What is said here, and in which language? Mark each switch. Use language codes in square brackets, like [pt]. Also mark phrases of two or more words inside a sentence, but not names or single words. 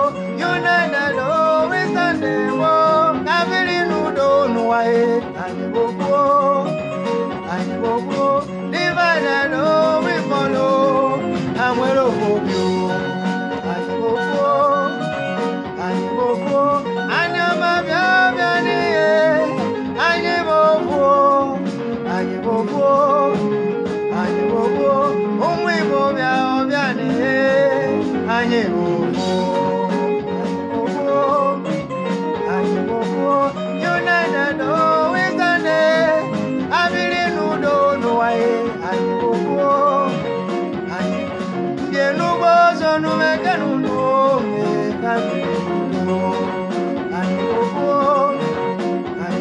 [en] United, oh, we stand, [ig] oh, ka biri n'udo n'ụwa, eh. Anyị bụ ofu, oh. Anyị bụ ofu, [en] oh. Divided, oh, we fall, oh. [ig] Ha nwere ofu obi, oh. Anyị bụ ofu, oh. Anyị bụ ofu, oh. Anyị ọma bịa, bịa n'ihe. Anyị bụ ofu, oh. Anyị bụ ofu, anyị bụ ofu, ụmụ Igbo bịa, ọ bịa n'ihe. Anyị bụ ofu, anyị bụ ofu, anyị bụ ofu. [en] United, oh, we stand, [ig] eh. Abịrị n'udo n'ụwa, eh. Anyị bụ ofu, anyị bụ ndị enugwu ọzọ n'umeke n'udo, eh. Abịrị n'udo, anyị bụ ofu.